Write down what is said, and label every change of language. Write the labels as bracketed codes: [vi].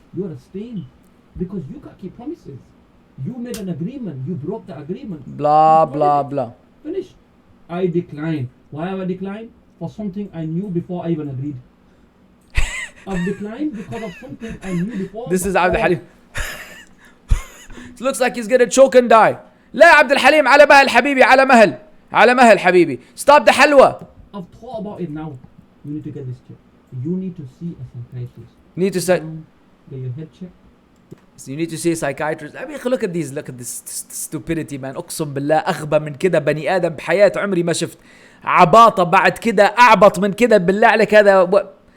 [en] You are a stain because you can't keep promises. You made an agreement. You broke the agreement. Blah, blah, blah. Finish. I decline. Why have I declined? For something I knew before I even agreed. I've declined because of something I knew before. This is Abdul Halim. It looks like he's gonna choke and die. [ar] لا عبد الحليم على مهل حبيبي على مهل على مهل حبيبي. [en] Stop the halwa. I've thought about it now. You need to get this checked. You need to see a psychiatrist. Need to say. Get your head checked. So you need to see a psychiatrist. I mean, look at this stupidity, man. [ar] اقسم بالله اغبى من كده بني ادم بحياة عمري ما شفت. عباطة بعد كده اعبط من كده بالله عليك هذا.